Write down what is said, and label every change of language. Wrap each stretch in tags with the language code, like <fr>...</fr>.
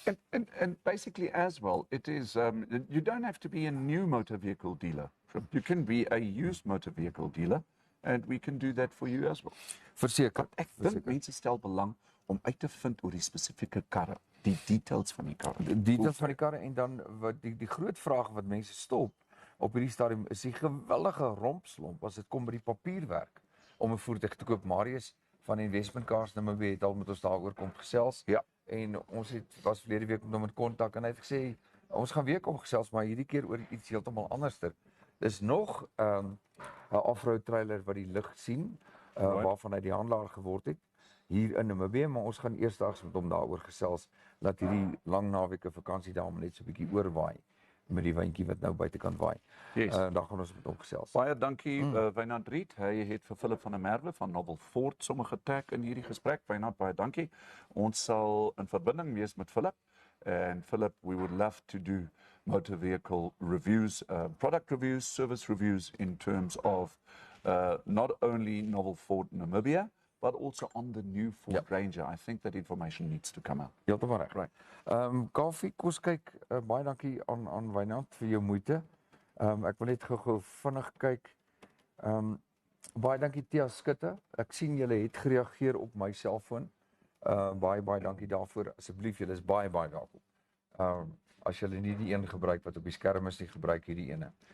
<en>And basically as well, it is, you don't have to be a new motor vehicle dealer. You can be a used motor vehicle dealer, and we can do that for you as well.</en> <af>Verseker. Ek dink mense stel belang om uit te vind oor die spesifieke karre, die details van die karre. Die details van die karre, en dan wat die groot vraag wat mense stop op hierdie stadium is die gewillige rompslomp as dit kom by die papierwerk om 'n voertuig te koop. Marius van Investment Cars Namibia het al met ons daaroor kom gesels. Ja. En ons was verlede week met hom in kontak en hy het gesê ons gaan weer kom gesels, maar hierdie keer oor iets heeltemal anderster. Dis nog 'n off-road trailer wat die lig sien, waarvan hy die handelaar geword het hier in Namibia, maar ons gaan eersdaags met hom daaroor gesels, dat hierdie lang naweke vakansie daar net so 'n bietjie oorwaai. met die windjie wat nou buitekant waai.</af> <en>Yes.</en> <af>Dan gaan ons met hom gesels. Baie dankie Wynand Riet. Hy het vir Philip van der Merwe van Novel Ford sommige getag in hierdie gesprek. Wynand, baie dankie. Ons sal in verbinding wees met Philip.</af> <en>And Philip, we would love to do motor vehicle reviews, product reviews, service reviews in terms of not only Novel Ford Namibia, but also on the new Ford Ranger. I think that information needs to come out.</en> <af>Heeltemal reg.</af> <en>Right.</en> <af>Kaufeee, kom ons kyk, baie dankie aan Wynand vir jou moeite. Ek wil net gou vinnig kyk. Baie dankie Tia Skutte. Ek sien julle het gereageer op my selfoon. Baie dankie daarvoor. Asseblief, julle is baie welkom. As julle nie die een gebruik wat op die skerm is nie, gebruik hierdie ene.</af>